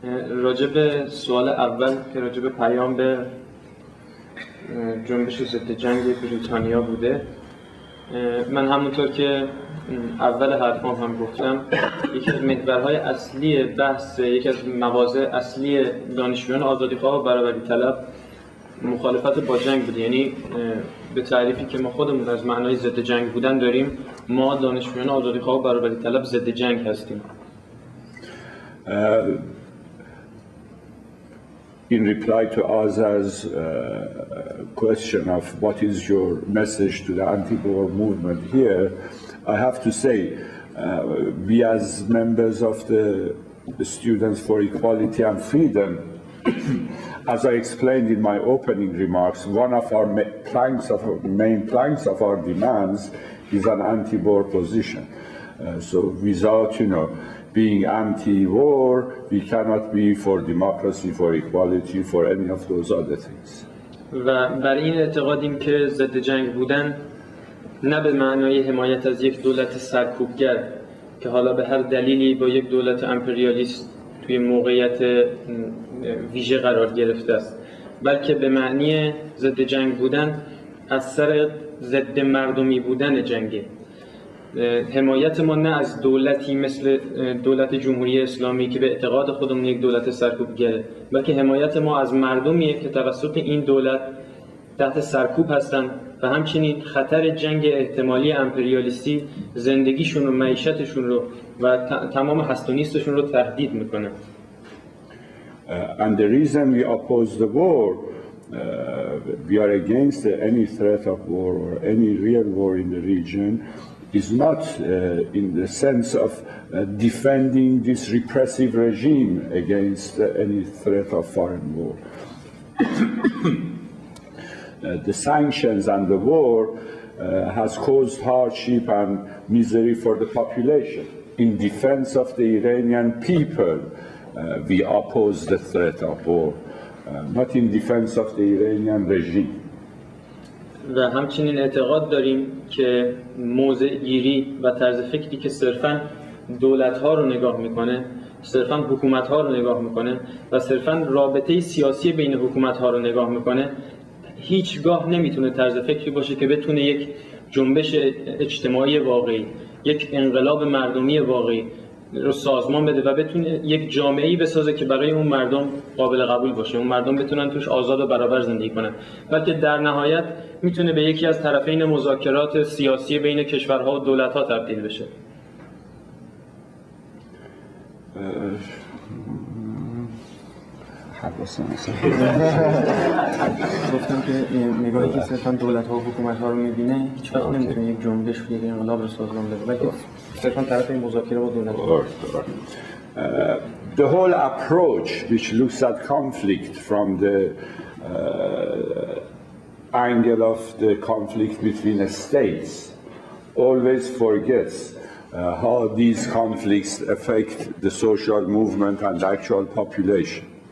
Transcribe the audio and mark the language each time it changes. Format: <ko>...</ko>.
<fa>راجع به سوال اول که راجع به پیام به جنبش ضد جنگ بریتانیا بوده، من همونطور که اول حرفام هم گفتم، یکی از محورهای اصلی بحث، یکی از مواضع اصلی دانشجویان آزادیخواه و برابری طلب مخالفت با جنگ بوده. یعنی به تعریفی که ما خودمون از معنای ضد جنگ بودن داریم، ما دانشجویان آزادیخواه و برابری طلب ضد جنگ هستیم.</fa> <en>in reply to Azar's question of what is your message to the anti-war movement here, I have to say we as members of the Students for Equality and Freedom, as I explained in my opening remarks, one of our main planks of our demands is an anti-war position. So without, being anti-war, we cannot be for democracy, for equality, for any of those other things.</en> <fa>و بر این اعتقادیم که ضد جنگ بودن نه به معنای حمایت از یک دولت سرکوبگر که حالا به هر دلیلی با یک دولت امپریالیست توی موقعیت ویژه قرار گرفته است، بلکه به معنی ضد جنگ بودن از سر ضد مردمی بودن جنگه. حمایت ما نه از دولتی مثل دولت جمهوری اسلامی که به اعتقاد خودمون یک دولت سرکوبگره، بلکه حمایت ما از مردمیه که توسط این دولت تحت سرکوب هستن و همچنین خطر جنگ احتمالی امپریالیستی زندگیشون و معیشتشون رو و تمام هست و نیستشون رو تهدید میکنه.</fa> <en>And the reason we oppose the war, we are against any threat of war or any real war in the region, is not in the sense of defending this repressive regime against any threat of foreign war. The sanctions and the war has caused hardship and misery for the population. In defense of the Iranian people, we oppose the threat of war, not in defense of the Iranian regime.</en> <fa>و همچنین اعتقاد داریم که موضع گیری و طرز فکری که صرفاً دولت‌ها رو نگاه میکنه، صرفاً حکومت‌ها رو نگاه میکنه و صرفاً رابطه سیاسی بین حکومت‌ها رو نگاه میکنه، هیچگاه نمیتونه طرز فکری باشه که بتونه یک جنبش اجتماعی واقعی، یک انقلاب مردمی واقعی رو سازمان بده و بتونه یک جامعه‌ای بسازه که برای اون مردم قابل قبول باشه، اون مردم بتونن توش آزاد و برابر زندگی کنن، بلکه در نهایت میتونه به یکی از طرفین مذاکرات سیاسی بین کشورها و دولت‌ها تبدیل بشه. گفتم که نگاهی که صرفاً دولت‌ها و حکومت‌ها رو می‌بینه هیچ وقت نمی‌تونه یک جنبش و یک انقلاب رو سازمان بده، بلکه صرفاً طرف این مذاکره با دولت‌ها.</fa> <en>The whole approach which looks at conflict from the angle of the conflict between states always forgets how these conflicts affect the social movement and the actual population.</en>